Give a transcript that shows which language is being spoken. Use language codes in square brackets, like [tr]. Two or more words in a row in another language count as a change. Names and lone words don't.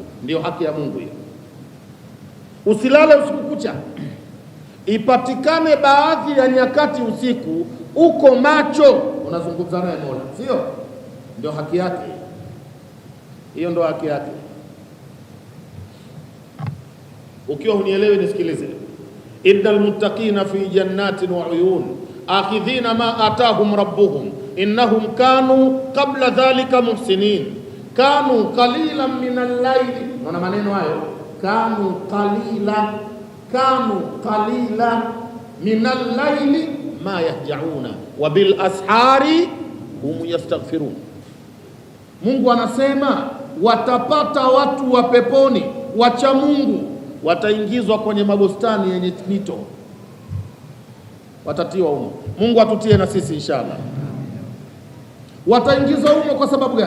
[sw] Ndiyo haki ya Mungu hiyo. Usilale usiku kucha, ipatikane baadhi ya nyakati usiku uko macho unazungumza naye Mola, sio? Ndio haki yake. Hiyo ndo haki yake. Ukiwa hunielewi nisikilize. [ar] إن المتقين في جنات وعيون آخذين ما آتاهم ربهم إنهم كانوا قبل ذلك محسنين كانوا قليلا من الليل. [sw] Unaona maneno hayo, [ar] كانوا قليلا من الليل ما يهجعون وبالأسحار هم يستغفرون. [sw] Mungu anasema watapata watu wa peponi wacha Mungu, wataingizwa kwenye mabustani yenye mito, watatiwa humo. Mungu atutie na sisi inshallah. Wataingizwa humo kwa sababu gani?